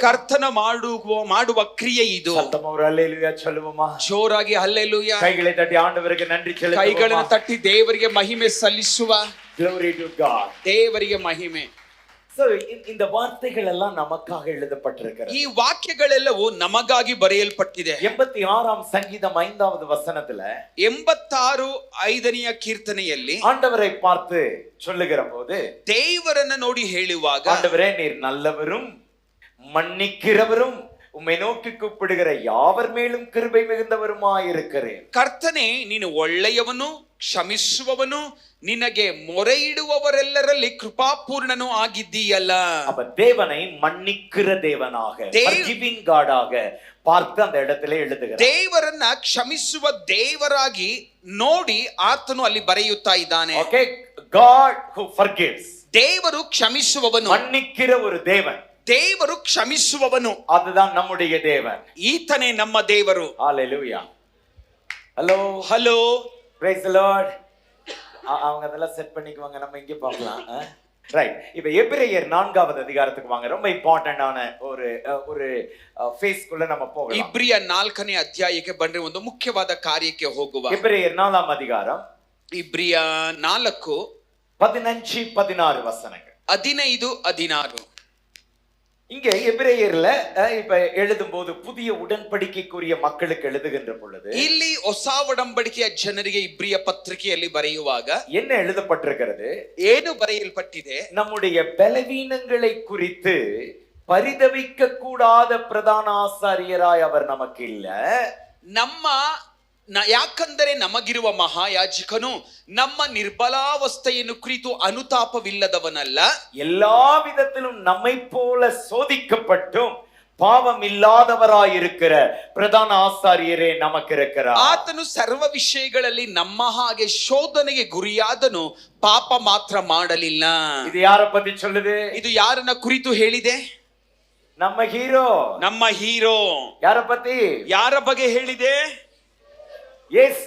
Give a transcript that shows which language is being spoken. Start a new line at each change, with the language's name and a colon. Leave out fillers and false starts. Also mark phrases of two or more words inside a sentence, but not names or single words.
Kannada: ಕರ್ತನ ಮಾಡುವ ಕ್ರಿಯೆ ಇದು.
Tamil: சத்தமா ஒரு அல்லேலூயா சொல்லுவோமா?
Kannada: ಜೋರಾಗಿ ಹಲ್ಲೆಲೂಯಾ.
Tamil: கைகளை தட்டி ஆண்டவருக்கு நன்றி செலுத்துவோமா?
Kannada: ಕೈಗಳನ್ನು ತಟ್ಟಿ ದೇವರಿಗೆ ಮಹಿಮೆ ಸಲ್ಲಿಸುವ.
English: Glory to God.
Kannada: ದೇವರಿಗೆ ಮಹಿಮೆ.
Tamil: So இந்த வார்த்தைகள் எல்லாம் நமக்காக எழுதப்பட்டிருக்கிறது.
Kannada: ಈ ವಾಕ್ಯಗಳೆಲ್ಲವೂ ನಮಗಾಗಿ ಬರೆಯಲ್ಪಟ್ಟಿದೆ.
Tamil: 86ஆம் சங்கீதம் 5வது வசனத்துல
Kannada: 86:5ನೇ ಕೀರ್ತನೆಯಲ್ಲಿ
Tamil: ஆண்டவரை பார்த்து சொல்லுகிற போது,
Kannada: ದೇವರನ್ನ ನೋಡಿ ಹೇಳುವಾಗ,
Tamil: ஆண்டவரே நீர் நல்லவரும் மன்னிக்கிறவரும் உம்மை நோக்கி கூப்பிடுகிற யாவர் மேலும் கிருபை மிகுந்தவருமாயிருக்கிறேன்.
Kannada: ಕರ್ತನೆ, ನೀನು ಒಳ್ಳೆಯವನು, ಕ್ಷಮಿಸುವವನು, ನಿನಗೆ ಮೊರೆ ಇಡುವವರೆಲ್ಲರಲ್ಲಿ ಕೃಪಾಪೂರ್ಣನೂ ಆಗಿದ್ದೀಯಲ್ಲ.
Tamil: அப்ப தேவனை மன்னிக்கிற தேவனாக,
English: forgiving God
Tamil: ஆக பார்த்து அந்த இடத்துல எழுதுகிறார்.
Kannada: ದೇವರನ್ನ ಕ್ಷಮಿಸುವ ದೇವರಾಗಿ ನೋಡಿ ಆತನು ಅಲ್ಲಿ ಬರೆಯುತ್ತಾ ಇದ್ದಾನೆ.
English: Okay, God who forgives.
Kannada: ದೇವರು ಕ್ಷಮಿಸುವವನು,
Tamil: மன்னிக்கிற ஒரு தேவன்.
Kannada: ದೇವರು ಕ್ಷಮಿಸುವವನು,
Tamil: அதுதான் நம்முடைய தேவன்.
Kannada: ಈತನೇ ನಮ್ಮ ದೇವರು.
English: Hallelujah. Hello.
Kannada: ಹಲೋ.
English: Praise the Lord.
Tamil: அவங்க அதெல்லாம் செட் பண்ணிக்குவாங்க, நம்ம இங்கே பார்க்கலாம். ரைட், இப்ப எபிரேயர் 4வது அதிகாரத்துக்கு வாங்க. ரொம்ப இம்பார்ட்டன்டான ஒரு ஃபேஸ்க்குள்ள நம்ம போகலாம்.
Kannada: ಇಬ್ರಿಯ 4ನೇ ಅಧ್ಯಾಯಕ್ಕೆ ಬಂದ್ರೆ ಒಂದು ಮುಖ್ಯವಾದ ಕಾರ್ಯಕ್ಕೆ ಹೋಗುವ.
Tamil: எபிரேயர் 4ஆம் அதிகாரம்
Kannada: ಇಬ್ರಿಯ 4
Tamil: 15-16 வசனங்கள்.
Kannada: 15-16.
Tamil: இங்க எபிரேயர்ல இப்ப எழுதும் போது புதிய உடன்படிக்கைக்குரிய மக்களுக்கு எழுதுகின்ற பொழுது
Kannada: ಇಲ್ಲಿ ಹೊಸ ಒಡಂಬಡಿಕೆಯ ಜನರಿಗೆ ಇಬ್ರಿಯ ಪತ್ರಿಕೆಯಲ್ಲಿ ಬರೆಯುವಾಗ
Tamil: என்ன எழுதப்பட்டிருக்கிறது?
Kannada: ಏನು ಬರೆಯಲ್ಪಟ್ಟಿದೆ?
Tamil: நம்முடைய பலவீனங்களை குறித்து பரிதவிக்க கூடாத பிரதான ஆசாரியராய் அவர் நமக்கு இல்ல.
Kannada: ಯಾಕಂದರೆ ನಮಗಿರುವ ಮಹಾಯಾಜಕನು ನಮ್ಮ ನಿರ್ಬಲಾವಸ್ಥೆಯನ್ನು ಕುರಿತು ಅನುತಾಪವಿಲ್ಲದವನಲ್ಲ.
Tamil: எல்லா விதத்திலும் நம்மை போல சோதிக்கப்பட்டும் பாவம் இல்லாதவராய் இருக்கிற பிரதான ஆசாரியரே நமக்கு இருக்கிறார்.
Kannada: ಆತನು ಸರ್ವ ವಿಷಯಗಳಲ್ಲಿ ನಮ್ಮ ಹಾಗೆ ಶೋಧನೆಗೆ ಗುರಿಯಾದನು, ಪಾಪ ಮಾತ್ರ ಮಾಡಲಿಲ್ಲ.
Tamil: இது யார பத்தி சொல்லுது?
Kannada: ಇದು ಯಾರನ್ನ ಕುರಿತು ಹೇಳಿದೆ?
Tamil: நம்ம ஹீரோ.
Kannada: ನಮ್ಮ ಹೀರೋ.
Tamil: யார பத்தி?
Kannada: ಯಾರ ಬಗ್ಗೆ ಹೇಳಿದೆ?
Tamil: இயேசு.